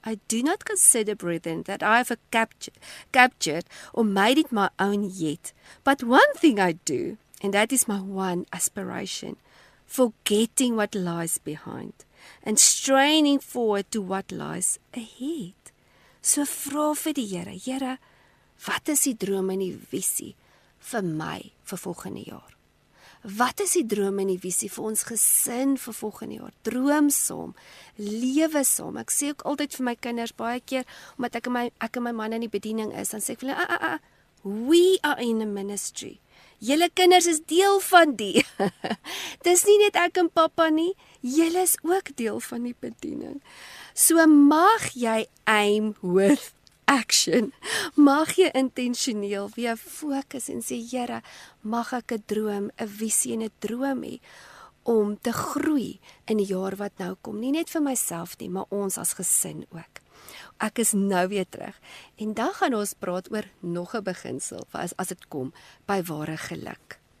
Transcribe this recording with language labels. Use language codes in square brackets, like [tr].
[en] I do not consider, brethren, that I have captured or made it my own yet. But one thing I do, and that is my one aspiration, forgetting what lies behind and straining forward to what lies ahead. [af] So vra vir die Here, Here, wat is die droom en die visie vir my vir volgende jaar? Wat is die droom en die visie vir ons gesin vir volgende jaar? Droom saam, lewe saam. Ek sê ook altyd vir my kinders baie keer, omdat ek en my man in die bediening is, dan sê ek vir hulle, [en] we are in a ministry. [af] Julle kinders is deel van die. Dis nie net ek en pappa nie, julle is ook deel van die bediening. So mag jy [en] aim with action. [af] Mag jy intentioneel weer fokus en sê, Here, mag ek 'n droom, 'n visie en 'n droom hê om te groei in die jaar wat nou kom. Nie net vir myself nie, maar ons as gesin ook. Ek is nou weer terug. En dan gaan ons praat oor nog 'n beginsel as dit kom by ware geluk.